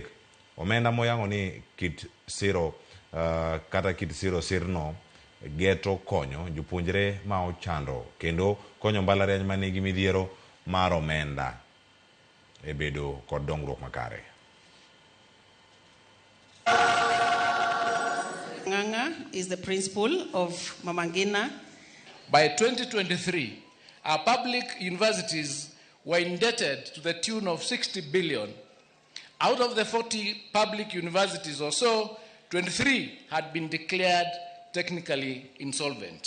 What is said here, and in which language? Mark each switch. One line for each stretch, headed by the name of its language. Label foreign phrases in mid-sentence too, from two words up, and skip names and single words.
Luo (Kenya and Tanzania): Omenda moyango ni kit siro kata kit siro sirno geto konyo jopuonjre ma ochando kendo konyo mbalariany manigi midhiero mar omenda e bedo kod dongruok makare.
English: Nganga is the principal of Mama Ngina. By 2023, our public universities were indebted to the tune of 60 billion. Out of the 40 public universities or so, 23 had been declared technically insolvent.